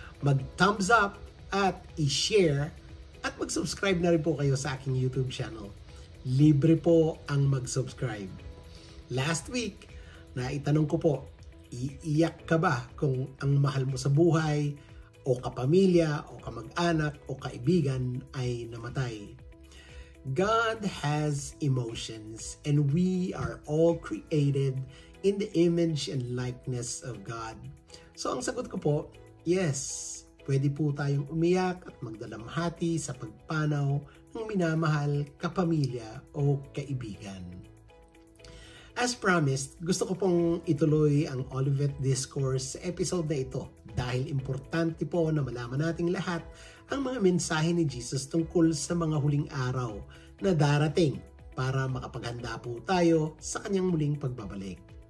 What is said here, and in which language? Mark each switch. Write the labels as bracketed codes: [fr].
[tl] Mag-thumbs up at i-share at mag-subscribe na rin po kayo sa aking YouTube channel. Libre po ang mag-subscribe. Last week, naitanong ko po, iiyak ka ba kung ang mahal mo sa buhay o kapamilya o kamag-anak o kaibigan ay namatay? [en] God has emotions and we are all created in the image and likeness of God. [tl] So ang sagot ko po, yes, pwede po tayong umiyak at magdalamhati sa pagpanaw ng minamahal, kapamilya o kaibigan. As promised, gusto ko pong ituloy ang Olivet Discourse sa episode na ito dahil importante po na malaman nating lahat ang mga mensahe ni Jesus tungkol sa mga huling araw na darating para makapaghanda po tayo sa kanyang muling pagbabalik.